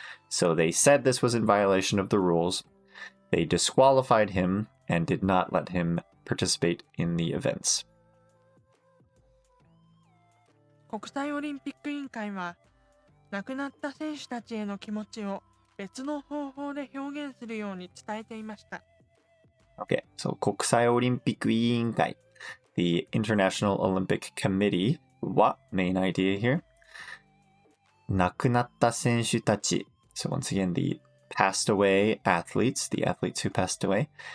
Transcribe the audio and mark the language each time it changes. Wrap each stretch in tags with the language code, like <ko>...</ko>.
<en>So they said this was in violation of the rules. They disqualified him and did not let him participate in the events.</en> <ja>国際オリンピック委員会は亡くなった選手たちへの気持ちを別の方法で表現するように伝えていました。</ja> <en>Okay, so 国際オリンピック委員会 the International Olympic Committee. What main idea here?</en> <ja>亡くなった選手たち.</ja> <en>So once again, the passed away athletes, the athletes who passed away.</en>